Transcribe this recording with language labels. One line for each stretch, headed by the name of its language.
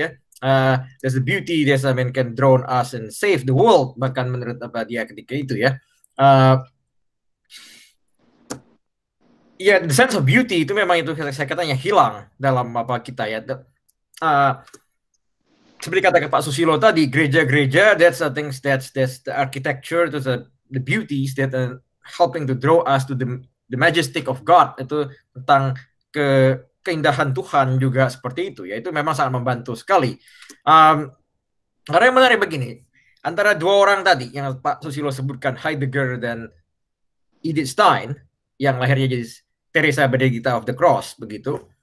English: Ya, there's the beauty, there's can drown us and save the world.
Indonesian: Bahkan menurut dia ketika itu ya.
English: The sense of beauty
Indonesian: itu memang itu saya katanya hilang dalam kita ya. Seperti kata Pak Susilo tadi, gereja-gereja,
English: that's the architecture, that's the beauties that are helping to draw us to the majestic of God.
Indonesian: Itu tentang keindahan Tuhan juga seperti itu ya. Itu memang sangat membantu sekali. Karena yang menarik begini, antara 2 orang tadi yang Pak Susilo sebutkan, Heidegger dan Edith Stein, yang lahirnya jadi Teresa Benedicta of the Cross begitu.